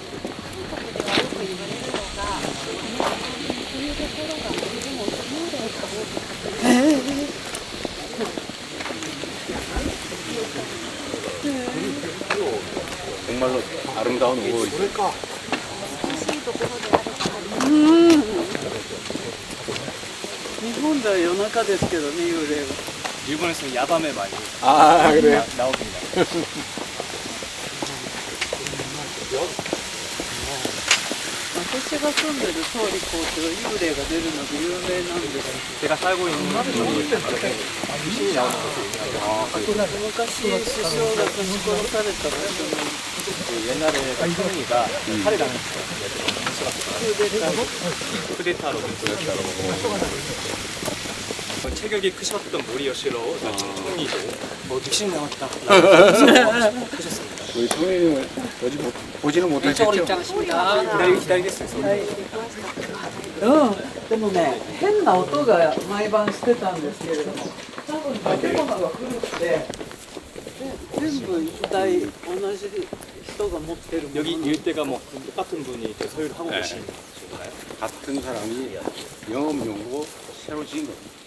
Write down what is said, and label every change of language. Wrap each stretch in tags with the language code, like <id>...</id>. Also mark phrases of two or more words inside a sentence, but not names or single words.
<ko>정말로 아름다운 5월이죠.</ko> <ja>일본では夜中ですけどね、幽霊は。</ja> <ko>일본에서는 야밤에 많이 아, 그래요? 나옵니다.</ko> <ja>私が住んでる通り校って幽霊が出るので有名なんです。</ja> <ko>제가 살고 있는 지역이 귀신이 나오는 곳이 유명해요.</ko> <ja>昔首相が刺し殺された場所の</ja> <ko>그 옛날에 총리가 살해당했어요. 쿠데타로. 체격이 크셨던 모리요시로 총리도 귀신 나왔다. 하셨습니다. 우리 총리님을 보지는 못하셨죠?</ko> <ja>でもね、変な音が毎晩してたんですけれども、多分建物が古くて、で全部一体同じ人が持ってるもの。</ja> <ko>여기 일대가 뭐 똑같은 분이 소유를 하고 계신 건가요? 같은 사람이 영업용으로 새로 지은 겁니다.</ko>